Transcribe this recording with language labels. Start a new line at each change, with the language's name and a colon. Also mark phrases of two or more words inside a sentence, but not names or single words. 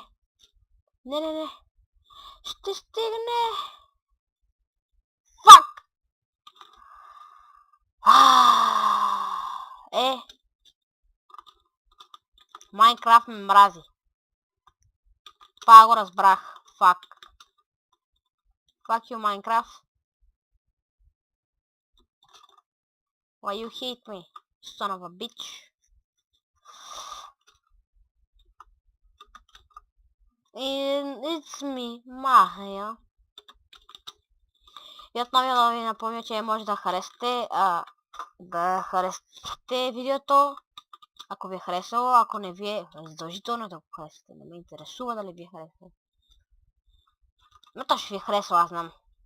Bulgarian: Не. Ще стигне. Фак! Майнкрафт ме мрази. Това го разбрах. Фак.
English: Fuck you, Minecraft. Why you hate me, son of a bitch? And it's me, Mahia.
Bulgarian: И отново да ви напомня, че може да харесате видеото, ако ви е харесало, ако не ви е задължително да го харесате. Не ме интересува дали ви е харесало. Но то ще ви е харесало, аз знам.